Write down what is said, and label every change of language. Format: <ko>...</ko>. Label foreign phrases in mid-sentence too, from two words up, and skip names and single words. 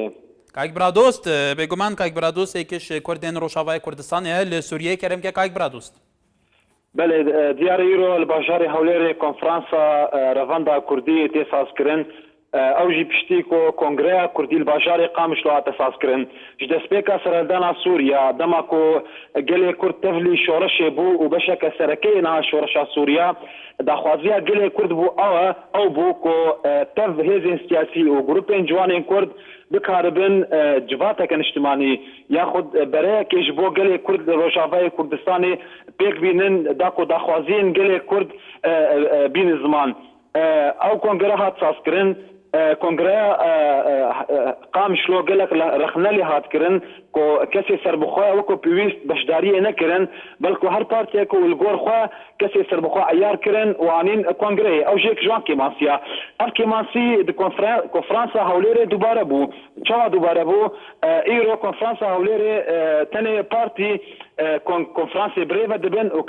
<ckb>کاک برادۆست بێگومان کاک برادۆستێکیش کوردێن ڕۆژاوای کوردستانە لە سووریە کەرەمکە کاک برادۆست</ckb> <ku>بەێ دیارە ئیرۆ لە باشاری هەولێرێ کۆنفرانسا ڕەڤەندا کوردی تێسازکردن ئەوژی پشتی کۆنگرەیە کوردی باشاری قامشلوە تەسازکردن ji destpêka sereldana Sûriya dema ku gelê Kurd tevlî şoreşê bû û beşeke serekeyê niha şoreşa Sûriya daxwaziya gelê Kurd bû ew bû ku tev hêzên siyasî û grûpên ciwanên Kurd bikaribin civateke niştimanî yaxud bereyekê ji bo gelê Kurd li Rojavayê Kurdistanê pêk bînin da ku daxwaziyên gelê Kurd bînin ziman ew kongre hat sazkirin کۆنگرەیە قامشلۆ gelek rexnelê hatkirin ku kesê serbixwe wekû pêwîst beşdariyê nekirin belku her partiyek û li gor xwe kesê serbixwe eyar kirin û anîn kongreyê ew jêk ji wan kêmansiya ev kêmansî di konferansa hewlêrê dubare bû çawa dubare bû îro konferansa hewlêrê tenê partî konferansê birêve dibin û</ku>